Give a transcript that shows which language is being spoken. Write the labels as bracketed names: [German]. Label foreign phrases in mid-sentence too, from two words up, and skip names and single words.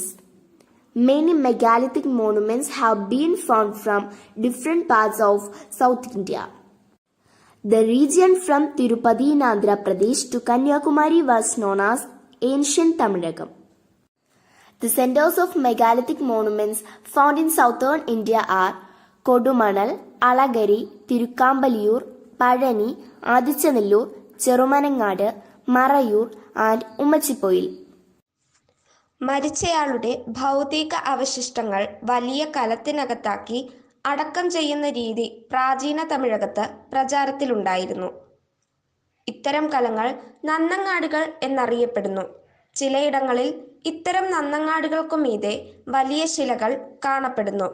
[English] Many megalithic monuments have been found from different parts of South India. The region from Tirupati in Andhra Pradesh to Kanyakumari was known as Ancient Tamilagam. The centers of megalithic monuments found in southern India are Kodumanal, Alagari, Tirukkambaliyur, Palani, Adichanallur, Cherumanangadu, Marayur and Ummachippoyil. [Malayalam] മരിച്ചയാളുടെ ഭൗതിക അവശിഷ്ടങ്ങൾ വലിയ കലത്തിനകത്താക്കി അടക്കം ചെയ്യുന്ന രീതി പ്രാചീന തമിഴകത്ത് പ്രചാരത്തിലുണ്ടായിരുന്നു. ഇത്തരം കലങ്ങൾ നന്നങ്ങാടുകൾ എന്നറിയപ്പെടുന്നു. ചിലയിടങ്ങളിൽ ഇത്തരം നന്നങ്ങാടുകൾക്കുമീതെ വലിയ ശിലകൾ കാണപ്പെടുന്നു.